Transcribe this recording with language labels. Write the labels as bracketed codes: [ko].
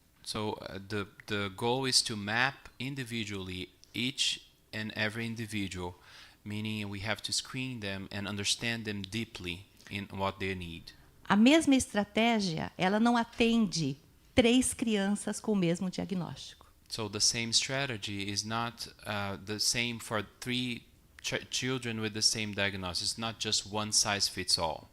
[en] So the goal is to map individually each and every individual, meaning we have to screen them and understand them deeply in what they need. [pt] A mesma estratégia, ela não atende 3 crianças com o mesmo diagnóstico. [en] So the same strategy is not the same for 3 children with the same diagnosis. It's not just one size fits all.